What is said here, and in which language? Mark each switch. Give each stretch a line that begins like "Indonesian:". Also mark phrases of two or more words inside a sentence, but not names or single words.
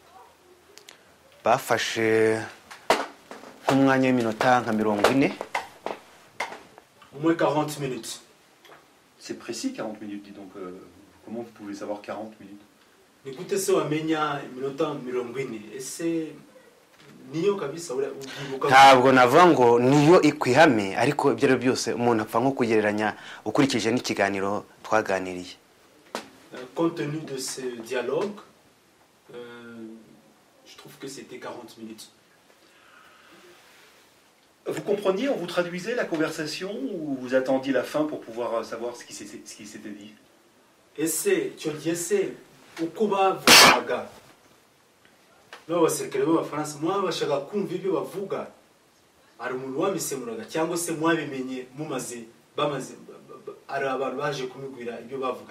Kinyarwanda: Bafashe nk'umwanya w'iminota nka 40.
French: Au moins 40 minutes. C'est précis 40 minutes, dis donc. Comment vous pouvez savoir 40 minutes?
Kinyarwanda: Ni gute se wamenya iminota 40? Ese niyo kabisa ugibuka? Ntabwo navuga ngo niyo ikwihame ariko ibyo byose umuntu apfa nko kugereranya ukurikije n'ikiganiro twaganiriye.
French: Compte tenu de ce dialogue, je trouve que c'était 40 minutes. Vous compreniez, on vous traduisait la conversation ou vous attendiez la fin pour pouvoir savoir ce qui s'était dit?
Kinyarwanda: Ese icyo gihe se uko bavugaga n'abasirikare b'abafaransa mwabashaga kumva ibyo bavuga? Hari umuntu wamisemuraga cyangwa se mwabimenye bamaze ari abantu baje kumubwira ibyo bavuga?